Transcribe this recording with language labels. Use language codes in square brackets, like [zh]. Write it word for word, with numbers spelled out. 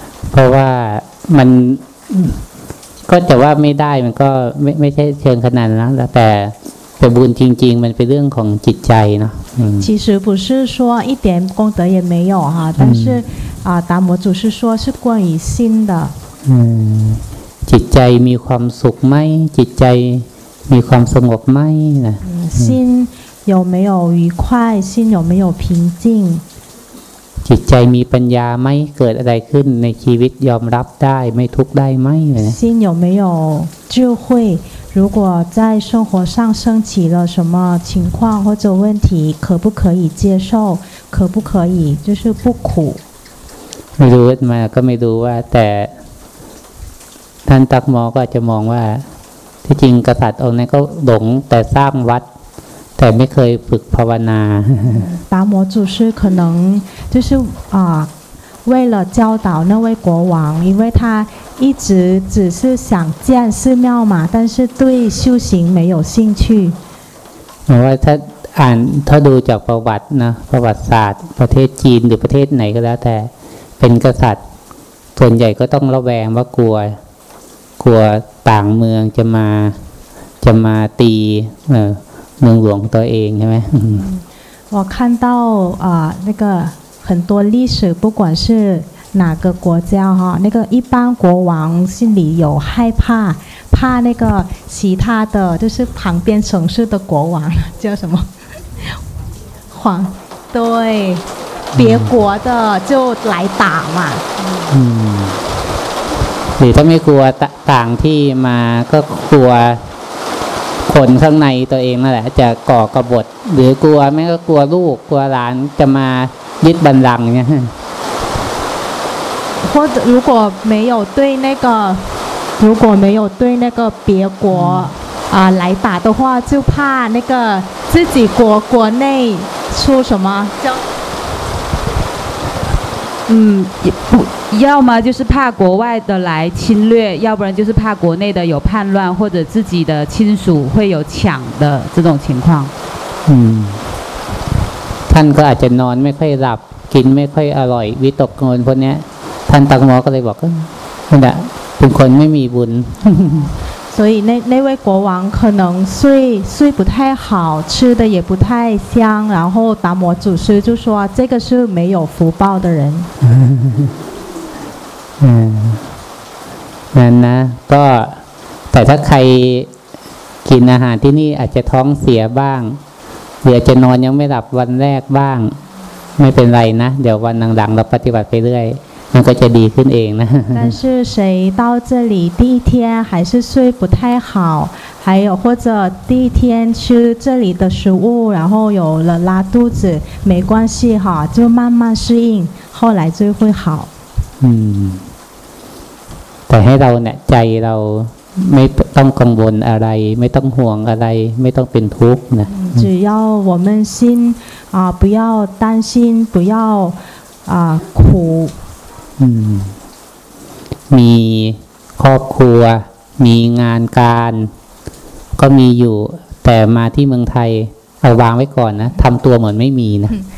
[th] เพราะว่ามันก็จะว่าไม่ได้มันก็ไม่ไม่ใช่เชิงขนาดนั้นนะแต่แต่บุญจริงๆมันเป็นเรื่องของจิตใจเนาะ [zh] 其实不是说一点功德也没有哈但是啊达摩祖师说是关于心的 [th] อืมจิตใจมีความสุขไหมจิตใจมีความสงบไหมนะ [zh] 心有没有愉快心有没有平静 [th] จิตใจมีปัญญาไหมเกิดอะไรขึ้นในชีวิตยอมรับได้ไม่ทุกข์ได้ไหม [zh] 心有没有智慧如果在生活上升起了什么情况或者问题可不可以接受可不可以就是不苦 [th] ไม่รู้มาก็ไม่รู้ว่าแต่ท่านตักหมอก็จะมองว่าที่จริงกษัตริย์องค์นั้นก็หลงแต่สร้างวัดแต่ไม่เคยฝึกภาวนา [zh] 达摩祖师可能就是啊为了教导那位国王因为他一直只是想建寺庙嘛但是对修行没有兴趣 [th] หมายว่าถ้าอ่านถ้าดูจากประวัตินะประวัติศาสตร์ประเทศจีนหรือประเทศไหนก็แล้วแต่เป็นกษัตริย์ส่วนใหญ่ก็ต้องระแวงว่ากลัวกลัวต่างเมืองจะมาจะมาตีเออเมืองหลวงตัวเองใช่ไหม [zh] 我看到啊那个很多历史不管是哪个国家哈那个一般国王心里有害怕怕那个其他的就是旁边城市的国王叫什么皇对别国的就来打嘛 [th] หรือถ้าไม่กลัวต่างที่มาก็กลัวคนข้างในตัวเองนั่นแหละจะก่อกบฏหรือกลัวแม่ก็กลัวลูกกลัวหลานจะมายึดบัลลังก์เนี่ย [zh] 或者如果没有对那个如果没有对那个别国啊来打的话就怕那个自己国国内出什么叫嗯不要么就是怕国外的来侵略要不然就是怕国内的有叛乱或者自己的亲属会有抢的这种情况 [th] 嗯ท่านก็อาจจะนอนไม่ค่อยหลับกินไม่ค่อยอร่อยวิตกกังวลพวกเนี้ยท่านตักหมอก็เลยบอกว่าเนี่ยเป็นคนไม่มีบุญ [zh] 所所以那那位国王可能睡睡不太好，吃的也不太香，然后达摩祖师就说、啊、这个是没有福报的人。 [th] 嗯，นั่นนะก็แต่ถ้าใครกินอาหารที่นี่อาจจะท้องเสียบ้างเดี๋ยวจะนอนยังไม่หลับวันแรกบ้างไม่เป็นไรนะเดี๋ยววันหลังๆเราปฏิบัติไปเรื่อยมันก็จะดีขึ้นเองนะ [zh] 但是谁到这里第一天还是睡不太好还有或者第一天吃这里的食物然后有了拉肚子没关系哈就慢慢适应后来就会好 [th] อืมแต่ให้เราเนี่ยใจเราไม่ต้องกังวลอะไรไม่ต้องห่วงอะไรไม่ต้องเป็นทุกข์นะ [zh] 只要我们心啊不要担心不要啊苦 [th] อืมมีครอบครัวมีงานการก็มีอยู่แต่มาที่เมืองไทยเอาวางไว้ก่อนนะทำตัวเหมือนไม่มีนะ